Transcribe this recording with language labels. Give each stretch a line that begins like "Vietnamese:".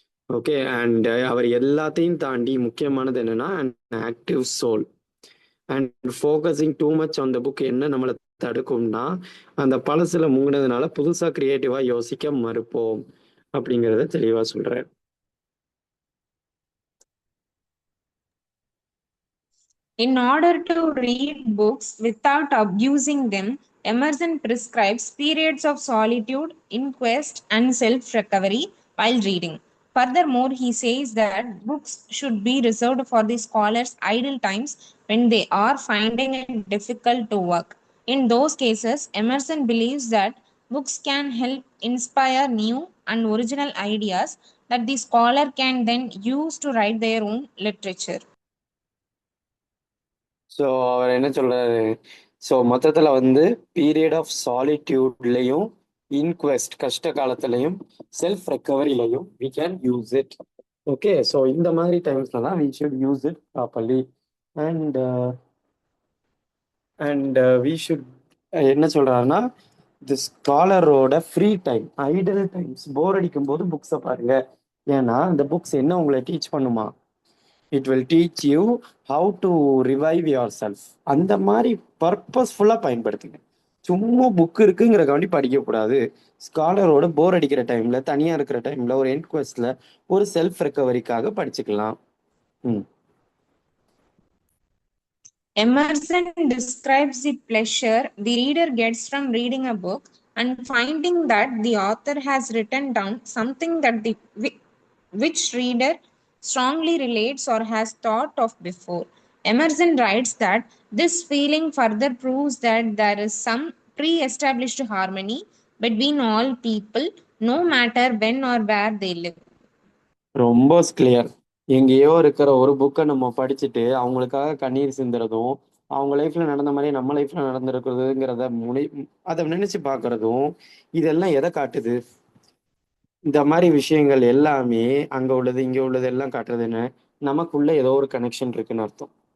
Tamil: Okay, and அவர் எல்லாத்தையும் தாண்டி முக்கியமானது என்னன்னா,
English: active soul and focusing too much on the book
Tamil: என்ன நம்மளை தடுக்கும்னா, அந்த பழசுல முங்கினதுனால புதுசா கிரியேட்டிவா யோசிக்க மறுப்போம் அப்படிங்கிறத தெளிவா சொல்றேன்.
English: In order to read books without abusing them, Emerson prescribes periods of solitude, inquest, and self recovery while reading. Furthermore, he says that books should be reserved for the scholar's idle times when they are finding it difficult to work. In those cases, Emerson believes that books can help inspire new and original ideas that the scholar can then use to write their own literature.
Tamil: So அவர் என்ன சொல்றாரு, so மொத்தத்தில் வந்து period of சாலிட்யூட்லையும், இன்குவெஸ்ட் கஷ்ட காலத்திலையும், self ரெக்கவரிலையும்
English: We can use it.
Tamil: Okay, so இந்த மாதிரி டைம்ஸ்ல தான்
English: We should use it properly.
Tamil: And and we should என்ன சொல்றாருன்னா, தி ஸ்காலரோட ஃப்ரீ டைம், ஐடல் டைம்ஸ், போர் அடிக்கும் போது புக்ஸை பாருங்க. ஏன்னா இந்த புக்ஸ் என்ன உங்களை டீச் பண்ணுமா,
English: It will teach you how to revive yourself.
Tamil: அந்த மாதிரி பர்பஸ்ஃபுல்லாக பயன்படுத்துங்க. சும்மா புக் இருக்குங்கிறக்காண்டி படிக்கக்கூடாது. ஸ்காலரோட போர் அடிக்கிற டைம்ல, தனியாக இருக்கிற டைம்ல, ஒரு என்குவெஸ்ட்ல, ஒரு செல்ஃப் ரெக்கவரிக்காக படிச்சுக்கலாம். ம்.
English: Emerson describes the pleasure the reader gets from reading a book and finding that the author has written down something that which reader strongly relates or has thought of before. Emerson writes that this feeling further proves that there is some pre-established harmony between all people, no matter when or where they live.
Tamil: ரொம்ப clear. எங்கேயோ இருக்கிற ஒரு புக்கை நம்ம படிச்சுட்டு அவங்களுக்காக கண்ணீர் சிந்துறதும், அவங்க லைஃப்ல நடந்த மாதிரி நம்ம லைஃப்ல நடந்திருக்கிறதுங்கிறத அதை நினைச்சு பார்க்கறதும், இதெல்லாம் எதை காட்டுது? இந்த மாதிரி விஷயங்கள் எல்லாமே அங்க உள்ளது இங்க உள்ளது எல்லாம் காட்டுறதுன்னு நமக்குள்ள ஏதோ ஒரு கனெக்ஷன் இருக்குன்னு அர்த்தம்.